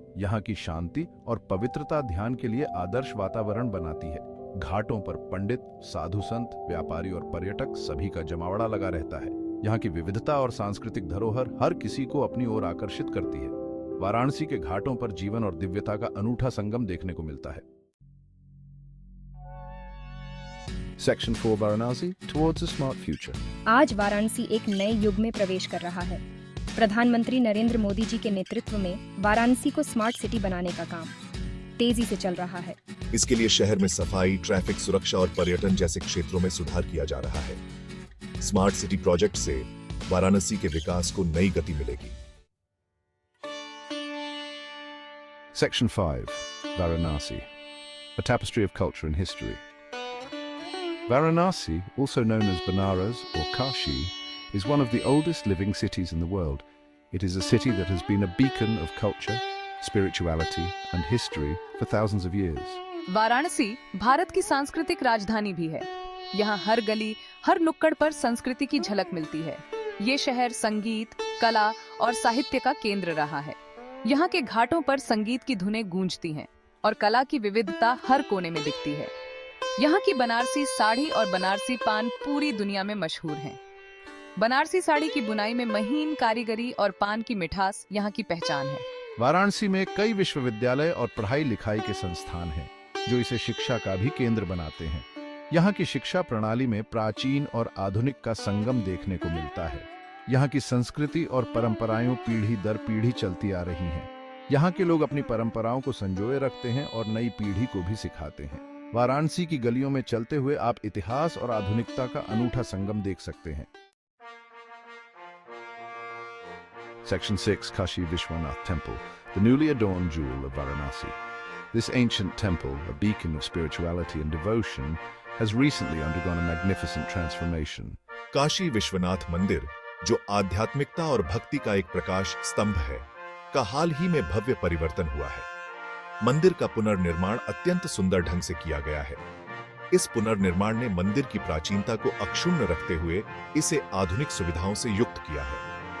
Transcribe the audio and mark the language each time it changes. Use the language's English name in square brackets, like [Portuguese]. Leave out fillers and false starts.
[Hindi] यहाँ की शांति और पवित्रता ध्यान के लिए आदर्श वातावरण बनाती है। घाटों पर पंडित, साधु संत, व्यापारी और पर्यटक सभी का जमावड़ा लगा रहता है। यहाँ की विविधता और सांस्कृतिक धरोहर हर किसी को अपनी ओर आकर्षित करती है। वाराणसी के घाटों पर जीवन और दिव्यता का अनूठा संगम देखने को मिलता है। [English] Section 4 [Hindi] Varanasi [English] towards a smart future। [Hindi] आज वाराणसी एक नए युग में प्रवेश कर रहा है। प्रधानमंत्री नरेंद्र मोदी जी के नेतृत्व में वाराणसी को स्मार्ट सिटी बनाने का काम तेजी से चल रहा है। इसके लिए शहर में सफाई, ट्रैफिक सुरक्षा और पर्यटन जैसे क्षेत्रों में सुधार किया जा रहा है। स्मार्ट सिटी प्रोजेक्ट से वाराणसी के विकास को नई गति मिलेगी। [English] Section 5 Varanasi, a tapestry of culture and history। Varanasi, also known as Banaras or Kashi, is one of the oldest living cities in the world. It is a city that has been a beacon of culture, spirituality and history for thousands of years। [Hindi] Varanasi Bharat की सांस्कृतिक राजधानी भी है। यहाँ हर गली, हर नुक्कड़ पर संस्कृति की झलक मिलती है। ये शहर संगीत, कला और साहित्य का केंद्र रहा है। यहाँ के घाटों पर संगीत की धुनें गूंजती हैं और कला की विविधता हर कोने में दिखती है। यहाँ की बनारसी साड़ी और बनारसी पान पूरी दुनिया में मशहूर हैं। बनारसी साड़ी की बुनाई में महीन कारीगरी और पान की मिठास यहाँ की पहचान है। वाराणसी में कई विश्वविद्यालय और पढ़ाई लिखाई के संस्थान हैं, जो इसे शिक्षा का भी केंद्र बनाते हैं। यहाँ की शिक्षा प्रणाली में प्राचीन और आधुनिक का संगम देखने को मिलता है। यहाँ की संस्कृति और परंपराएं पीढ़ी दर पीढ़ी चलती आ रही हैं। यहाँ के लोग अपनी परंपराओं को संजोए रखते हैं और नई पीढ़ी को भी सिखाते हैं। वाराणसी की गलियों में चलते हुए आप इतिहास और आधुनिकता का अनूठा संगम देख सकते हैं। [English] Section 6 Kashi Vishwanath Temple, the newly adorned jewel of Varanasi। This ancient temple, a beacon of spirituality and devotion, has recently undergone a magnificent transformation। [Hindi] Kashi Vishwanath मंदिर, जो आध्यात्मिकता और भक्ति का एक प्रकाश स्तंभ है, का हाल ही में भव्य परिवर्तन हुआ है। मंदिर का पुनर्निर्माण अत्यंत सुंदर ढंग से किया गया है। इस पुनर्निर्माण ने मंदिर की प्राचीनता को अक्षुण्ण रखते हुए इसे आधुनिक सुविधाओं से युक्त किया है।